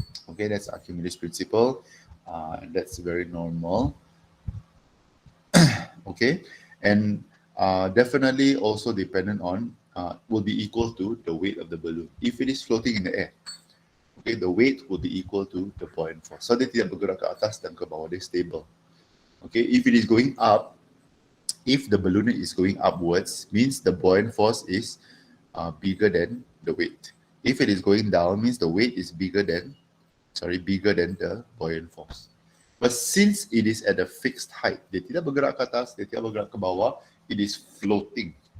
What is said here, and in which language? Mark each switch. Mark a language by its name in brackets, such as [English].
[English] Okay, that's Archimedes' principle, and that's very normal. Okay, and definitely also dependent on, will be equal to the weight of the balloon. If it is floating in the air, okay, the weight will be equal to the buoyant force. [Malay] So dia tidak bergerak ke atas dan ke bawah, dia stable. [English] Okay, if it is going up, if the balloon is going upwards, means the buoyant force is bigger than the weight. If it is going down, means the weight is bigger than the buoyant force. But since it is at a fixed height, [Malay] dia tidak bergerak ke atas, dia tidak bergerak ke bawah, [English] it is floating.